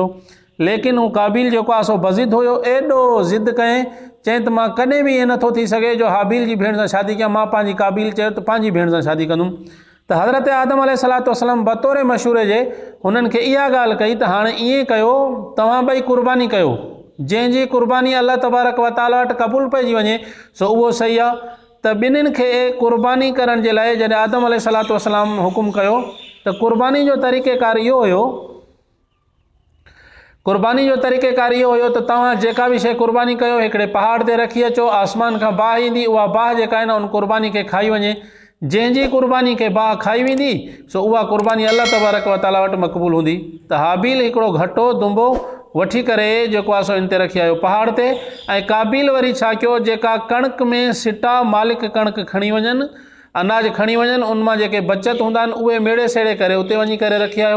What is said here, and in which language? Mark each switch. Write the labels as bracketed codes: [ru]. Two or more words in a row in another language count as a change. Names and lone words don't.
[sd] लेकिन हू काबिल जेको आहे सो बज़िद हुयो, एॾो ज़िद कयईं, चई त मां कॾहिं बि ईअं नथो थी सघे जो हाबिल जी भेण सां शादी कयां, मां पंहिंजी काबिल चयो त पंहिंजी भेण सां शादी कंदुमि। त हज़रत आदम [ar] عليه الصلاة والسلام [sd] बतौर मशूरे जे हुननि खे इहा ॻाल्हि कई त हाणे ईअं कयो तव्हां ॿई कुर्बानी कयो, जंहिंजी कुर्बानी [ar] الله تبارك وتعالى [sd] वटि क़बूल पइजी वञे सो उहो सही आहे। त ॿिन्हिनि खे कुर्बानी करण जे लाइ जॾहिं आदम [ar] عليه الصلاة والسلام [sd] हुकुम कयो त कुर्बानी जो तरीक़ेकार इहो हुयो, कुर्बानी जो तरीक़ेकार इहो हुयो त तव्हां जेका बि शइ कुर्बानी कयो हिकिड़े पहाड़ ते रखी अचो, आसमान खां बाहि ईंदी, उहा बाहि जेका आहे न उन कुर्बानी खे खाई वञे, जंहिंजी कुर्बानी खे बाहि खाई वेंदी सो उहा कुर्बानी [ar] الله تبارك وتعالى [sd] वटि मक़बूल हूंदी। त हाबिल हिकिड़ो घटो दुंबो वठी करे जेको आहे सो इन ते रखी आयो पहाड़ ते, ऐं काबिल वरी छा कयो जेका कणिक में सिटा मालिक कणिक खणी वञनि, अनाज खणी वञनि, उन मां जेके बचत हूंदा आहिनि उहे मेड़े सेड़े करे उते वञी करे रखी आयो।